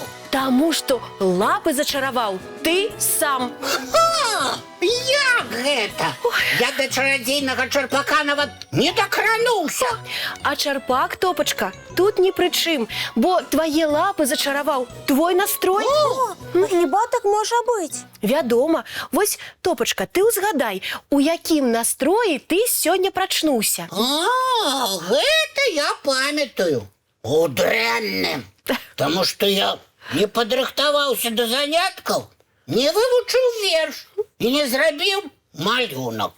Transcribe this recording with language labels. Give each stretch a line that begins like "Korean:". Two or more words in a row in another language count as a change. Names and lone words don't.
Belarusian: Таму што лапы зачараваў ты сам. А, як гэта? Я до чародейнага чарпака нават не дакрануўся. А чарпак, Топачка, тут ні пры чым, бо твае лапы зачараваў твой настрой.
Ukrainian: О, хіба так може бути?
Belarusian: Вядома. Вось, Топачка, ты ўзгадай, у якім настроі ты сёння прачнуўся. А, гэта я памятаю. У дрэнным. Таму што я не падрыхтаваўся да заняткаў, не вывучыў верш і не зрабіў малюнак.